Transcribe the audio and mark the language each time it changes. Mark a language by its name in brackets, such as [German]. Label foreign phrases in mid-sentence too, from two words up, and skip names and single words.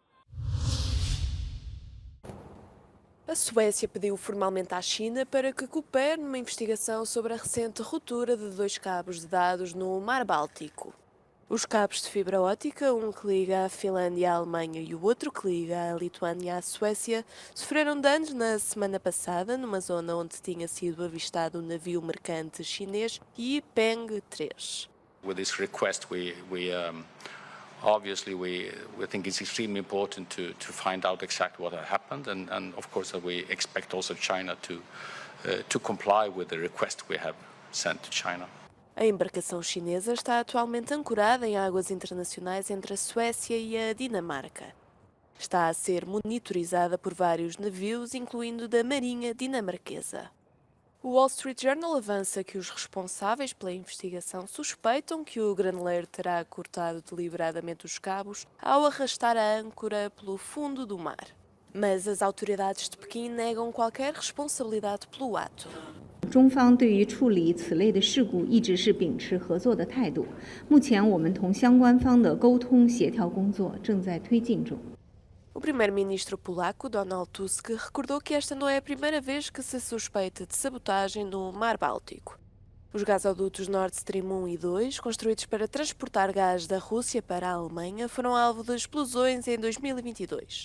[Portuguese] A Suécia pediu formalmente à China para que coopere numa investigação sobre a recente ruptura de 2 cabos de dados no Mar Báltico. Os cabos de fibra óptica, um que liga a Finlândia à Alemanha e o outro que liga a Lituânia à Suécia, sofreram danos na semana passada numa zona onde tinha sido avistado o navio mercante chinês Yipeng 3. [English] With this request, obviously, we think it's extremely important to find out exactly what had happened, and of course, we expect also China to comply with the request we have sent to China. [Portuguese] A embarcação chinesa está atualmente ancorada em águas internacionais entre a Suécia e a Dinamarca. Está a ser monitorizada por vários navios, incluindo da Marinha dinamarquesa. O Wall Street Journal avança que os responsáveis pela investigação suspeitam que o granileiro terá cortado deliberadamente os cabos ao arrastar a âncora pelo fundo do mar. Mas as autoridades de Pequim negam qualquer responsabilidade pelo ato. [Chinese] 中方对于处理此类的事故一直是秉持合作的态度。目前我们同相关方的沟通协调工作正在推进中。 [Portuguese] O primeiro-ministro polaco, Donald Tusk, recordou que esta não é a primeira vez que se suspeita de sabotagem no Mar Báltico. Os gasodutos Nord Stream 1 e 2, construídos para transportar gás da Rússia para a Alemanha, foram alvo de explosões em 2022.